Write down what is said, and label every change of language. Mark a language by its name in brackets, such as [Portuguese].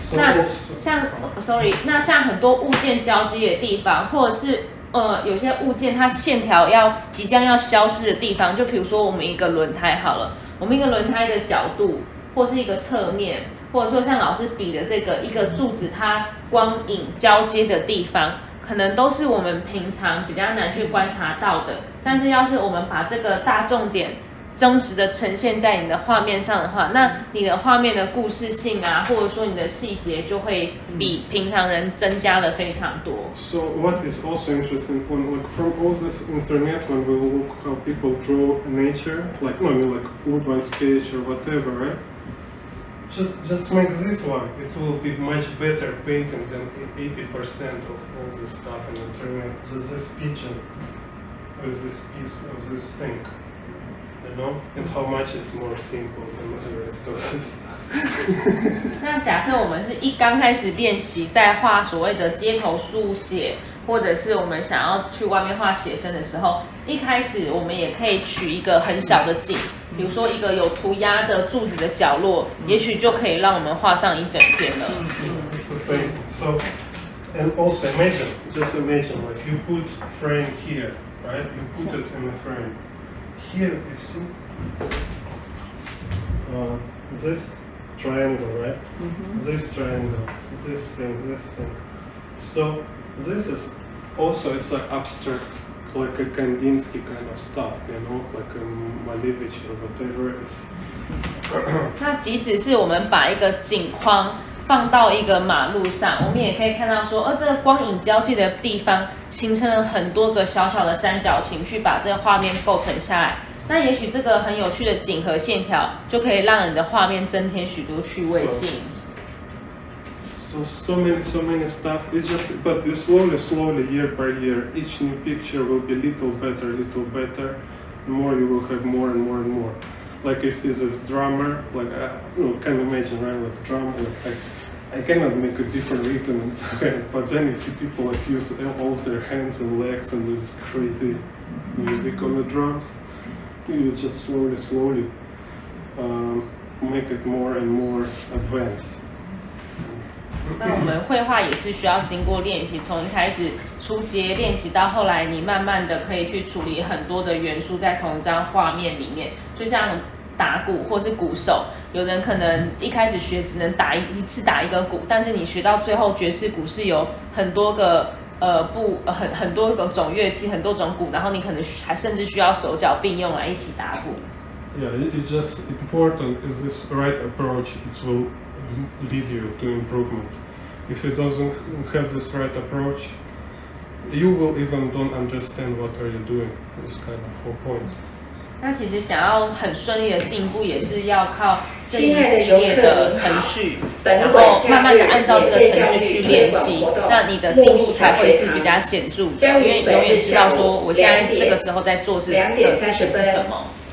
[Chinese] 那像很多物件交接的地方，或者是有些物件它线条即将要消失的地方，就比如说我们一个轮胎好了，我们一个轮胎的角度，或是一个侧面，或者说像老师比的这个一个柱子它光影交接的地方，可能都是我们平常比较难去观察到的。但是要是我们把这个大重点真实的呈现在你的画面上的话，那你的画面的故事性啊，或者说你的细节就会比平常人增加了非常多。 [English] So what is also interesting when like from all this internet when we look how people draw nature, like no, I mean like urban sketch or whatever, right? Just make this one. It will be much better painting than 80% of all this stuff on the internet. Just this pigeon with this piece of this sink, you know, and how much it's more simple than the rest of this stuff. [Chinese] 那假设我们是刚开始练习在画所谓的街头速写，或者是我们想要去外面画写生的时候，一开始我们也可以取一个很小的景。比如说一个有涂鸦的柱子的角落，也许就可以让我们画上一整天了。 [English] So, and also imagine, just imagine, like you put frame here, right? You put it in a frame. Here you see this triangle, right? This triangle, this thing. So this is also it's like abstract. Like a Kandinsky kind of stuff, you know, like a Malevich or whatever it is. [Chinese] 那即使是我们把一个景框放到一个马路上，我们也可以看到说，这个光影交界的地方形成了很多个小小的三角形，去把这个画面构成下来。那也许这个很有趣的景和线条，就可以让你的画面增添许多趣味性。 [English] So many stuff. It's just, but you slowly, year by year, each new picture will be little better. The more you will have more and more and more. Like you see this drummer, like can imagine, right? Like drum, like I cannot make a different rhythm, but then you see people like use all their hands and legs and do this crazy music on the drums. You just slowly make it more and more advanced. [Chinese] 那我们绘画也是需要经过练习，从一开始初阶练习到后来，你慢慢的可以去处理很多的元素在同一张画面里面。就像打鼓或是鼓手，有人可能一开始学只能一次打一个鼓，但是你学到最后，爵士鼓是有很多个很多个种乐器，很多种鼓，然后你可能还甚至需要手脚并用来一起打鼓。 [English] Yeah, it's just important is this right approach. It will lead you to improvement. If you doesn't have this right approach, you will even don't understand what are you doing. It's kind of whole point. [Chinese] 那其实想要很顺利的进步，也是要靠这一系列的程序，然后慢慢的按照这个程序去练习，那你的进步才会是比较显著的，因为永远知道说我现在这个时候在做事情是什么。